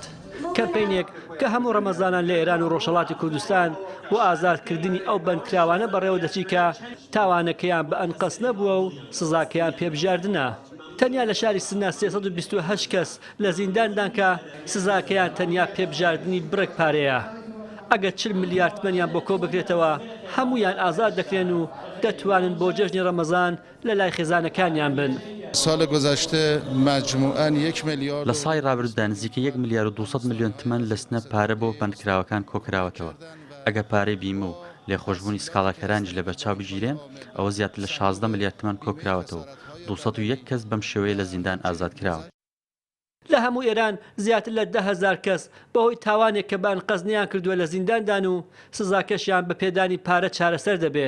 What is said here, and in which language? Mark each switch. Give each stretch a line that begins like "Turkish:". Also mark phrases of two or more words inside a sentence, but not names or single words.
Central Kurdish: کەمپینێک کە هەموو ڕەمەزانان لە ئێران و ڕۆژهەڵاتی کوردستان بۆ ئازادکردنی ئەو بەندکراوانە بەڕێوە دەچی کە تاوانەکەیان بە ئەنقەس نەبووە و سزاکەیان پێبژاردنە. تەنیا لە شاری سنە 328 کەس لە زینداندان کە سزاکەیان تەنیا پێبژاردننی بڕێک پارەیە. ئەگەر 40 میلیارد تمەنیان بۆ کۆ بکرێتەوە هەمویان ئازاد دەکرێن و دەتوانن بۆ جەژنی ڕەمەزان لە لای خێزانەکانیان بن.
Persian: سال گذشته مجموعاً 1 میلیارد
Central Kurdish: لە ساڵی ڕابردوودا نزیکە 1 میلیارد و 200 میلیۆن تمەن لە سنە پارە بۆ بەندکراوەکان کۆکراوەتەوە. ئەگە پارەی بیمە و لێخۆشبوونی سکاڵاکەرانیش لە بەرچاو بگیرێن ئەوە زیاتر لە 16 میلیارد تمەن کۆکراوەتەوە. 201 کەس بەم شێوەیە لە زیندان ئازاد کراوە. لە هەموو ئێران زیاتر لە 10,000 کەس بەهۆی تاوانێک کە بە ئەنقەزنیان کردووە لە زینداندان و سزاکەشیان بە پێدانی پارە چارەسەر دەبێ.